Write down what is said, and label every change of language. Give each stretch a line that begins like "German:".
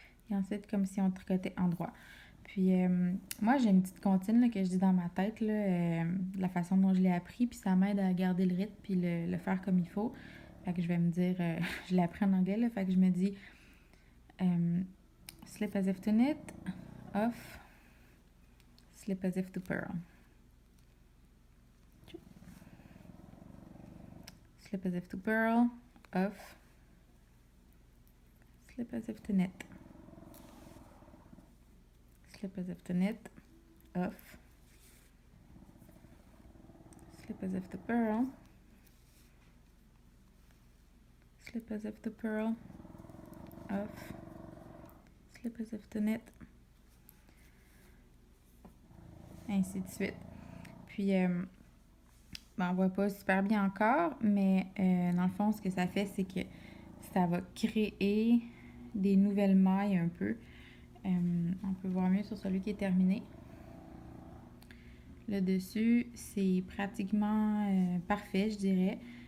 French: Et ensuite, comme si on tricotait en droit. Puis, moi, j'ai une petite comptine là, que je dis dans ma tête, là, la façon dont je l'ai appris, puis ça m'aide à garder le rythme, puis le faire comme il faut. Fait que je vais me dire, je l'ai appris en anglais, là, fait que je me dis
English: slip as if to knit, off, slip as if to purl. Slip as if to purl, off, slip as if to knit. Slip as if to knit, off, slip as if to purl, slip as if to purl, off, slip as if to knit,
French: ainsi de suite. Puis, on voit pas super bien encore, mais dans le fond, ce que ça fait, c'est que ça va créer des nouvelles mailles un peu. On peut voir mieux sur celui qui est terminé. Le dessus, c'est pratiquement parfait, je dirais.